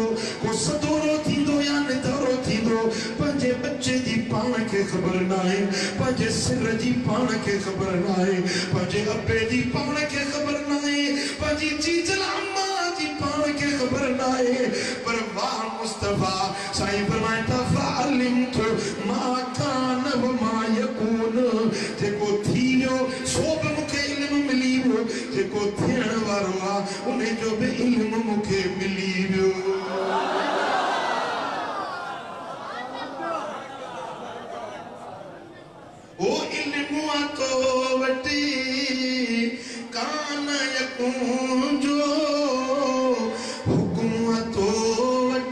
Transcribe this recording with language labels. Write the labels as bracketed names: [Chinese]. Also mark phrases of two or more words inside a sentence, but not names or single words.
[Sindhi] को सदोरो थींदो या निधरो थींदो पंहिंजे बच्चे जी पाण खे ख़बर न आहे पंहिंजे सिर जी पाण खे ख़बर न आहे पंहिंजे अबे जी पाण खे ख़बर न आहे पंहिंजी चीचल अम्मा जी पाण खे ख़बर न आहे पर वाह मुस्तफा साईं फरमाइता [Arabic] فعلمت ما كان وما يكون [Sindhi] जेको थी वियो सो बि मूंखे इल्मु मिली वियो जेको थियण वारो आहे उन जो बि इल्मु मूंखे मिली वियो ओ इल्मु तो वटी [Arabic] كان يكون [Sindhi] जो हुकुम तो